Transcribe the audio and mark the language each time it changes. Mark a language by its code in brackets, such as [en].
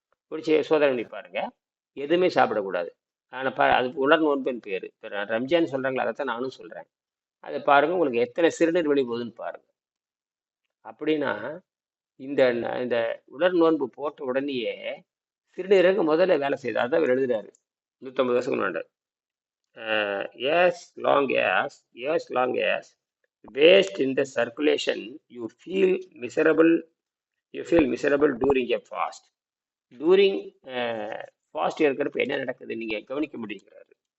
[ta] பிடிச்சி சோதனை பண்ணி பாருங்க. எதுவுமே சாப்பிடக்கூடாது. ஆனால் அது உலர் நோன்புன்னு பேர். இப்போ ரம்ஜான் சொல்கிறாங்களா, அதைத்தான் நானும் சொல்கிறேன். அதை பாருங்க, உங்களுக்கு எத்தனை சிறுநீர் வெளி போகுதுன்னு பாருங்க. அப்படின்னா இந்த இந்த உலர் நோன்பு போட்ட உடனேயே சிறுநீரகம் முதல்ல வேலை செய்யுது. அதான் அவர் எழுதுறாரு 150 வருஷத்துக்கு முன்னாடி. [en] as long as waste in the circulation, you feel miserable. You feel miserable during a fast. [ta] During fast இருக்கிறப்ப என்ன நடக்குது நீங்க கவனிக்க முடியுங்கிறாரு.